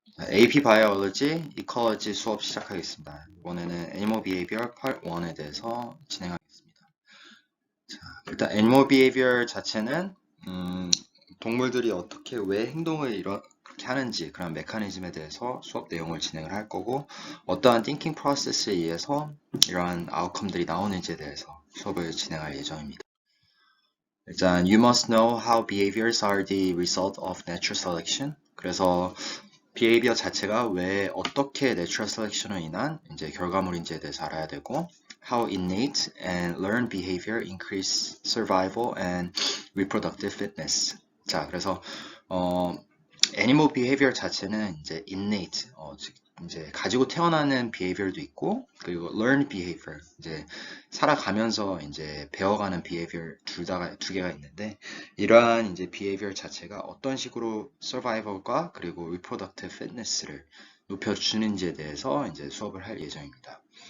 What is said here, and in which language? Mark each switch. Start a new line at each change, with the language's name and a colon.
Korean: AP Biology, Ecology 수업 시작하겠습니다. 이번에는 Animal Behavior Part 1에 대해서 진행하겠습니다. 자, 일단 Animal Behavior 자체는 동물들이 어떻게 왜 행동을 이렇게 하는지 그런 메커니즘에 대해서 수업 내용을 진행을 할 거고 어떠한 thinking process에 의해서 이러한 아웃컴들이 나오는지에 대해서 수업을 진행할 예정입니다.
English: 일단 You must know how behaviors are the result of natural selection.
Korean: 그래서 behavior 자체가 왜 어떻게 natural selection으로 인한 이제 결과물인지에 대해서 알아야 되고
English: how innate and learned behavior increase survival and reproductive fitness.
Korean: 자, 그래서 animal behavior 자체는 이제 innate, 이제 가지고 태어나는 behavior도 있고 그리고 learned behavior, 이제 살아가면서 이제 배워가는 behavior 두 개가 있는데 이러한 이제 behavior 자체가 어떤 식으로 survival과 그리고 reproductive fitness를 높여주는지에 대해서 이제 수업을 할 예정입니다.